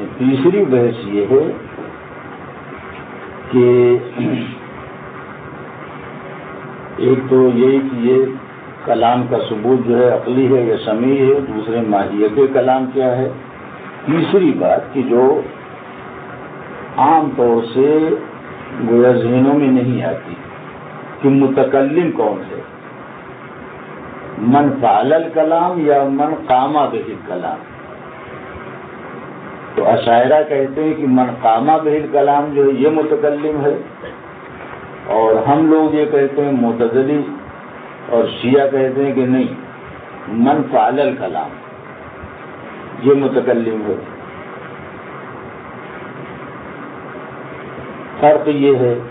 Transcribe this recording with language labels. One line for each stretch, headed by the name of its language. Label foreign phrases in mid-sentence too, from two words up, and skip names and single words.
Urdu: تیسری بحث یہ ہے کہ ایک تو یہ کہ یہ کلام کا ثبوت جو ہے عقلی ہے یا سمیع ہے، دوسرے ماہیت کلام کیا ہے. تیسری بات کہ جو عام طور سے گویا ذہنوں میں نہیں آتی کہ متکلم کون ہے،
Arabic: من فعل الکلام یا من قام به الکلام.
Urdu: تو اشاعرہ کہتے ہیں کہ
Arabic: من قام به الکلام
Urdu: جو ہے یہ متکلم ہے، اور ہم لوگ یہ کہتے ہیں معتزلی اور شیعہ کہتے ہیں کہ نہیں،
Arabic: من فعل الکلام
Urdu: یہ متکلم ہے. فرق یہ ہے.